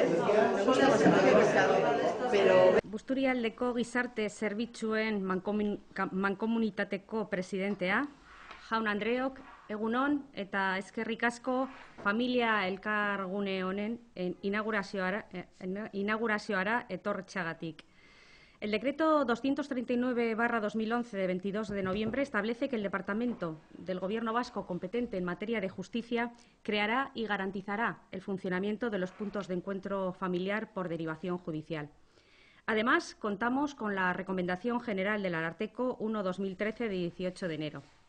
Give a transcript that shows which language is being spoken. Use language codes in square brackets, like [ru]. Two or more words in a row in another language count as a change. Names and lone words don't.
[es] Me gusta bastante el pescado, pero... [eu] Busturialdeko Gizarte Zerbitzuen Mankomunitateko presidentea, Jaun Andreok, egunon eta eskerrik asko familia elkargune honen inaugurazioara etortzeagatik. [es] El decreto 239/2011 de 22 de noviembre establece que el Departamento del Gobierno vasco competente en materia de justicia creará y garantizará el funcionamiento de los puntos de encuentro familiar por derivación judicial. Además, contamos con la Recomendación General del Ararteko 1/2013 de 18 de enero.